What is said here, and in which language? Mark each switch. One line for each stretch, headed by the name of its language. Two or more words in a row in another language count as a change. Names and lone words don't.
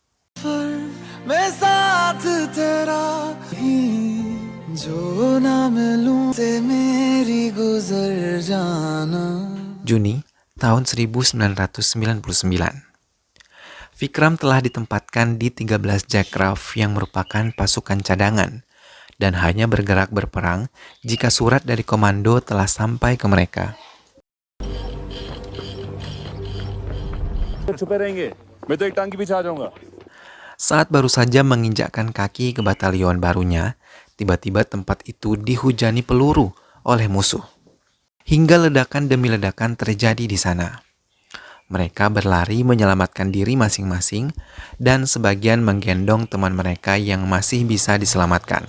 Indonesian: Juni tahun 1999. Vikram telah ditempatkan di 13 Jackraft yang merupakan pasukan cadangan dan hanya bergerak berperang jika surat dari komando telah sampai ke mereka.
Hindi: छुपे रहेंगे. मैं तो एक टांग के पीछे आ जाऊंगा.
Indonesian: Saat baru saja menginjakkan kaki ke batalion barunya, tiba-tiba tempat itu dihujani peluru oleh musuh. Hingga ledakan demi ledakan terjadi di sana. Mereka berlari menyelamatkan diri masing-masing dan sebagian menggendong teman mereka yang masih bisa diselamatkan.